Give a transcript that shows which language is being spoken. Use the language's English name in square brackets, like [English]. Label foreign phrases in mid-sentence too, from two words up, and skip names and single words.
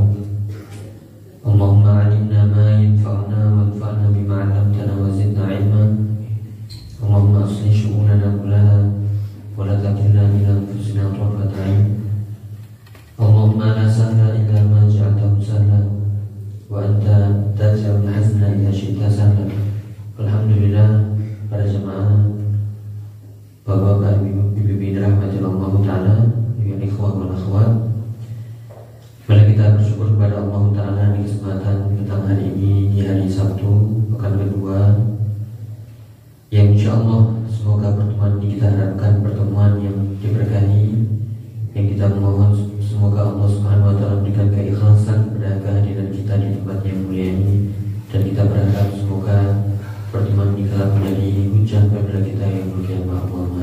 [Arabic] اللهم علمنا ما ينفعنا وانفعنا بما علمتنا وزدنا علما. اللهم أصلح شؤوننا كلها ولا تكلنا إلى أنفسنا طرفة عين. اللهم لا سهل إلا ما جعلته سهلا وأنت تجعل الحزن إذا شئت سهلا. [Indonesian] Alhamdulillah, para jemaah, bapak-bapak, ibu-ibu dirahmati Allah Ta'ala, [Arabic] يا إخوة والأخوات. [Indonesian] Mari kita bersyukur kepada Allah Ta'ala di kesempatan petang hari ini, di hari Sabtu pekan kedua, yang [Arabic] إن شاء الله [Indonesian] semoga pertemuan ini kita harapkan pertemuan yang diberkahi, yang kita mohon semoga Allah [Arabic] سبحانه وتعالى [Indonesian] berikan keikhlasan pada kehadiran kita di tempat yang mulia ini, dan kita berharap semoga pertemuan ini telah menjadi hujah kepada kita yang mulia Allah.